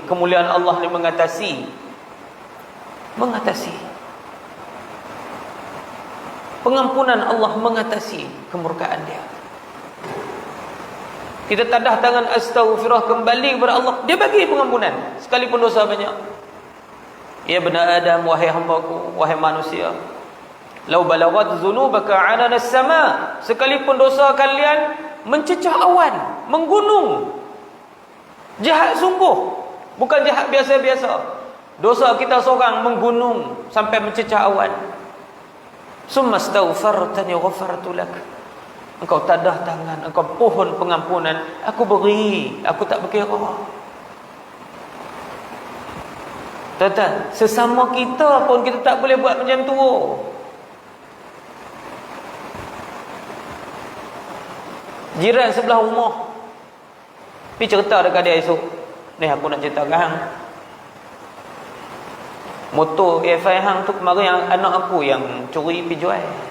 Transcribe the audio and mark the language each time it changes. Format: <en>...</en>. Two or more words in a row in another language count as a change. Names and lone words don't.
<ms>Kemuliaan Allah ni mengatasi pengampunan Allah, mengatasi kemurkaan dia. Kita tadah tangan astaghfirullah, kembali kepada Allah, dia bagi pengampunan sekalipun dosa banyak.</ms> <ar>يا بني آدم,</ar> <ms>wahai hamba-Ku, wahai manusia,</ms> <ar>لو بلغت ذنوبك عنان السماء,</ar> <ms>sekalipun dosa kalian mencecah awan, menggunung, jahat sungguh, bukan jahat biasa-biasa. Dosa kita seorang menggunung sampai mencecah awan.</ms> <ar>ثم استغفرتني غفرت لك,</ar> <ms>engkau tadah tangan, engkau pohon pengampunan, aku beri, aku tak berkira. Tuan-tuan, sesama kita pun kita tak boleh buat macam tu. Jiran sebelah rumah, Pergi cerita dekat dia esok, ni aku nak cerita kat hang, motor AFI hang tu kemarin yang anak aku yang curi pergi jual.</ms>